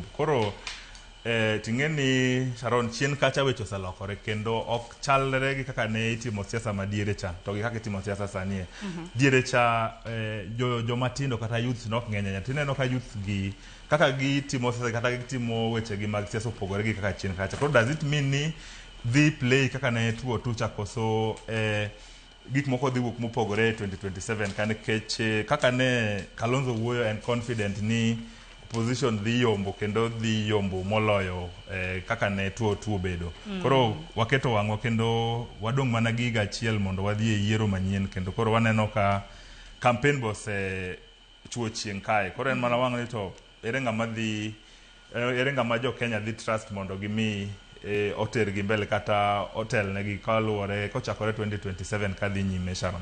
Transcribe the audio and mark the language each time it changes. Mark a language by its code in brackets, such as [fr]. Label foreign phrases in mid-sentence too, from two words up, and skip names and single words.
[luo] Koro ting'eni Sharon chien kacha weche oselokore kendo ok chalre gi kaka ne itimo siasa madiere cha to gi kaka itimo siasa sanie. Diere cha jomatindo kata youth nok ng'eny tineno ka youth gi kaka gitimo siasa kata gitimo weche gi mag siasa opogore gi kaka chien kacha. Koro [en] does it mean [luo] ni dhi play kaka ne tuo tucha koso gik moko dhi wuok mopogore 2027 kane keche kaka ne Kalonzo wuoyo [en] and confident [luo] ni opposition dhi yombo kendo dhi yombo moloyo kaka ne tuo bedo. Koro waketo wang'wa kendo wadong' mana gi higa achiel mondo wadhi e yiero manyien kendo koro waneno ka [en] campaign boss [luo] chuo chieng' kae. Koro en mana wang' ni to ere ng'ama jo Kenya dhi trust mondo gimi oter gi mbele kata hotel negi kaluwore kochakore 2027 kadhi nyime Sharon.